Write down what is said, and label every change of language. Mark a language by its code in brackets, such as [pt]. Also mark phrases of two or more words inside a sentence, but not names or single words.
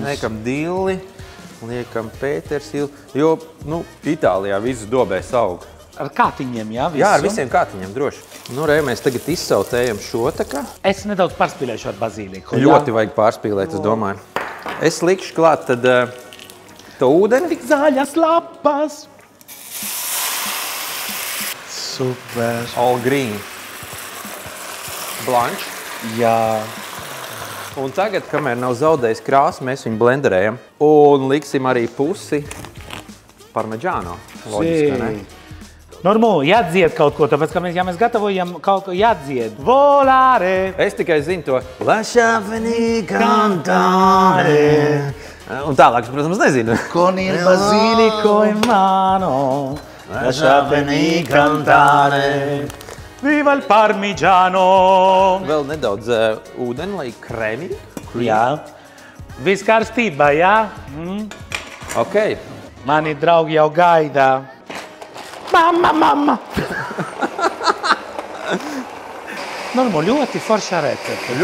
[lv] Liekam dilli, liekam pētersilu, jo, Itālijā viss dobēs aug. ar kātiņiem, jā? Visu? Jā, ar visiem kātiņiem, droši. Nu, Rej, mēs tagad izsautējam šo tā kā. Es nedaudz pārspīlēšu ar bazīliku. Ļoti vajag pārspīlēt, es domāju. Es likšu klāt tad to ūdeni. Tik zaļas lapas. Super. [en] All green. Blanche. [lv] Jā. Un tagad, kamēr nav zaudējis krāsu, mēs viņu blenderējam. Un liksim arī pusi parmeģāno. Loģiski, ne? Normu, jādzied kaut ko, tāpēc, ka mēs gatavojam kaut ko jādzied. Volare! Es tikai zinu to. [it] Lasciami cantare. [lv] Un tālāk, protams, nezinu. [it] Con il basilico in mano. Lasciami cantare. Viva il parmigiano! [lv] Vēl nedaudz ūdeni, lai krēmīgi. Jā. Viss kārstībā, jā? Ok. Mani draugi jau gaida. Mamma! Normu, ļoti foršā recepte.